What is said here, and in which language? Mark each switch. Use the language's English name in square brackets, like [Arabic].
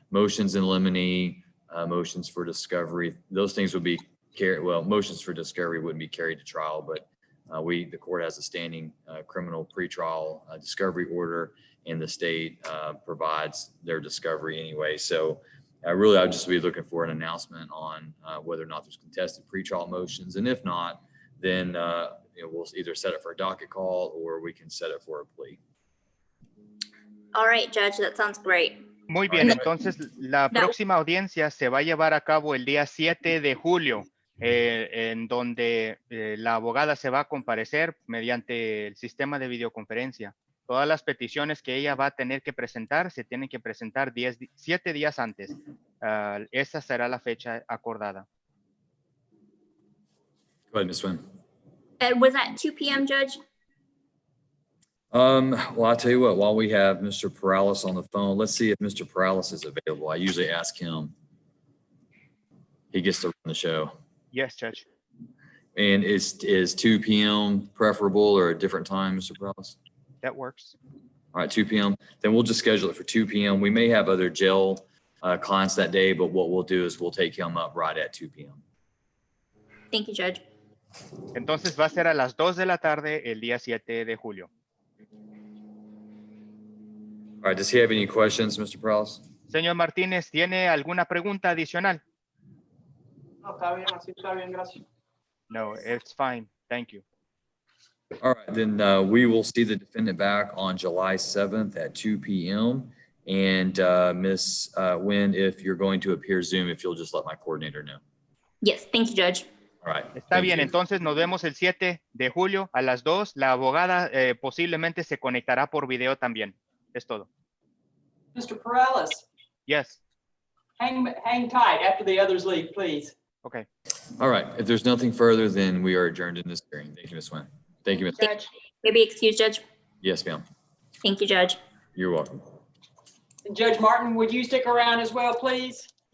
[English] Motions in limine, motions for discovery, those things would be carried, well, motions for discovery wouldn't be carried to trial, but the court has a standing criminal pretrial discovery order, and the state provides their discovery anyway. So really, I'd just be looking for an announcement on whether or not there's contested pretrial motions. And if not, then we'll either set it for a docket call or we can set it for a plea. All right, Judge, that sounds great. [Spanish] Muy bien, [English] Right. [Spanish] entonces la [English] No. [Spanish] próxima audiencia se va a llevar a cabo el día 7 de julio, en donde la abogada se va a comparecer mediante el sistema de videoconferencia. Todas las peticiones que ella va a tener que presentar se tienen que presentar 7 días antes. Esa será la fecha acordada. [English] Go ahead, Ms. Nguyen. Was that 2 p.m., Judge? Well, I'll tell you what, while we have Mr. Perales on the phone, let's see if Mr. Perales is available. I usually ask him. He gets to run the show. Yes, Judge. And is 2 p.m. preferable or a different time, Mr. Perales? That works. All right, 2 p.m. Then we'll just schedule it for 2 p.m. We may have other jail clients that day, but what we'll do is we'll take him up right at 2 p.m. Thank you, Judge. [Spanish] Entonces va a ser a las 2 de la tarde el día 7 de julio. [English] All right, does he have any questions, Mr. Perales? [Spanish] Señor Martínez, ¿tiene alguna pregunta adicional? No, está bien, así está bien, gracias. [English] No, it's fine. Thank you. All right, then we will see the defendant back on July 7th at 2 p.m. And Ms. Nguyen, if you're going to appear Zoom, if you'll just let my coordinator know. Yes, thank you, Judge. All right. [Spanish] Está [English] thank [Spanish] bien, [English] you. [Spanish] entonces nos vemos el 7 de julio a las 2. La abogada posiblemente se conectará por video también. Es todo. [English] Mr. Perales, Yes. hang tight after the others leave, please. Okay. All right. If there's nothing further, then we are adjourned in this hearing. Thank you, Ms. Nguyen. Thank you, Ms. Judge. Maybe excuse Judge. Yes, ma'am. Thank you, Judge. You're welcome. And Judge Martin, would you stick around as well, please?